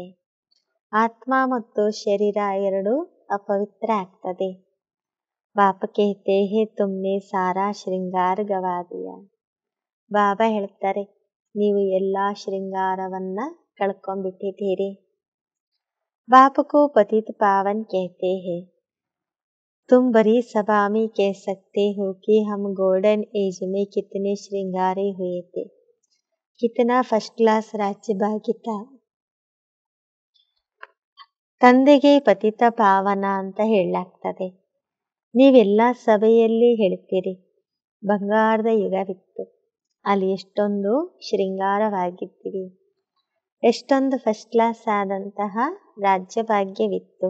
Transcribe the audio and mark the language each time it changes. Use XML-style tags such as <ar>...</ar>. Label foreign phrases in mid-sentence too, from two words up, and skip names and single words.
<kn>ಆತ್ಮ ಮತ್ತು ಶರೀರ ಎರಡು ಅಪವಿತ್ರ ಆಗ್ತದೆ.</kn> <hi>बाप कहते हैं तुमने सारा श्रृंगार गँवा दिया.</hi> <kn>ಬಾಬಾ ಹೇಳ್ತಾರೆ, ನೀವು ಎಲ್ಲಾ ಶೃಂಗಾರವನ್ನ ಕಳ್ಕೊಂಡ್ಬಿಟ್ಟಿದ್ದೀರಿ.</kn> <hi>बाप को पतित पावन कहते हैं. तुम बड़ी सभा में कह सकते हो कि हम</hi> <en>golden age</en> <hi>में कितने श्रृंगारे हुए थे, कितना</hi> <en>first class</en> <hi>राज्य भाग्य था.</hi> <kn>ತಂದೆಗೆ ಪತಿತ ಪಾವನ ಅಂತ ಹೇಳಲಾಗ್ತದೆ. ನೀವೆಲ್ಲ ಸಭೆಯಲ್ಲಿ ಹೇಳ್ತೀರಿ, ಬಂಗಾರದ ಯುಗವಿತ್ತು, ಅಲ್ಲಿ ಎಷ್ಟೊಂದು ಶೃಂಗಾರವಾಗಿದ್ದೀವಿ, ಎಷ್ಟೊಂದು</kn> <en>first class</en> <kn>ಆದಂತಹ ರಾಜ್ಯ ಭಾಗ್ಯವಿತ್ತು.</kn>